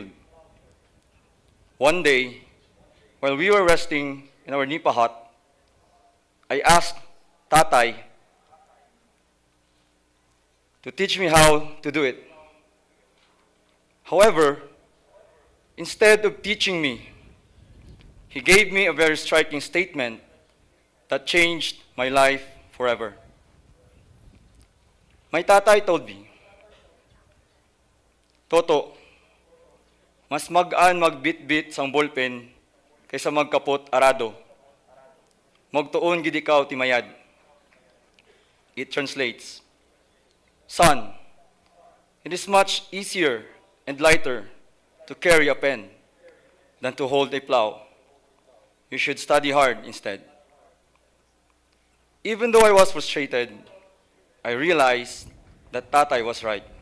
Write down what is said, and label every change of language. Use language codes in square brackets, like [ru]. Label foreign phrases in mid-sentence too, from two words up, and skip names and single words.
[en] One day, while we were resting in our nipa hut, I asked Tatay to teach me how to do it. However, instead of teaching me, he gave me a very striking statement that changed my life forever. My tatay told me, [hil] Toto, mas magaan magbit-bit sang ballpen kaysa magkapot arado. Magtuon gid ikaw timayad. [en] It translates, son, it is much easier and lighter to carry a pen than to hold a plow. You should study hard instead. Even though I was frustrated, I realized that Tatay was right.